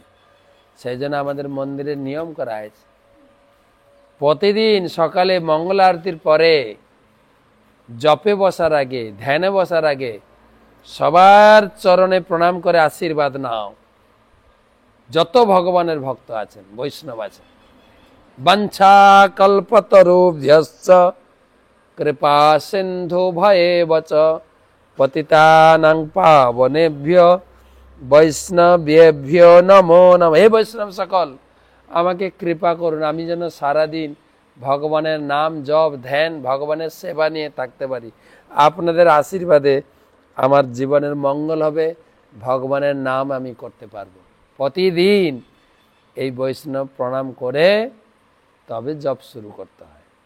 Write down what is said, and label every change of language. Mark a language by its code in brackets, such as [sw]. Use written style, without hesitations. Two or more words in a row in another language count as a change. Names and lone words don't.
[bn] সেই জন্য আমাদের মন্দিরের নিয়ম করা হয়েছে, প্রতিদিন সকালে মঙ্গল আরতির পরে জপে বসার আগে, ধ্যানে বসার আগে সবার চরণে প্রণাম করে আশীর্বাদ নাও। যত ভগবানের ভক্ত আছেন, বৈষ্ণব আছেন। [sa] वाञ्छा कल्पतरुभ्यश्च कृपा सिन्धुभ्य एव च पतितानां पावनेभ्यो वैष्णवेभ्यो नमो नमः। [bn] হে বৈষ্ণব সকল, আমাকে কৃপা করুন, আমি যেন সারাদিন ভগবানের নাম জপ ধ্যান, ভগবানের সেবা নিয়ে থাকতে পারি। আপনাদের আশীর্বাদে আমার জীবনের মঙ্গল হবে, ভগবানের নাম আমি করতে পারবো। প্রতিদিন এই বৈষ্ণব প্রণাম করে তবে জপ শুরু করতে হয়।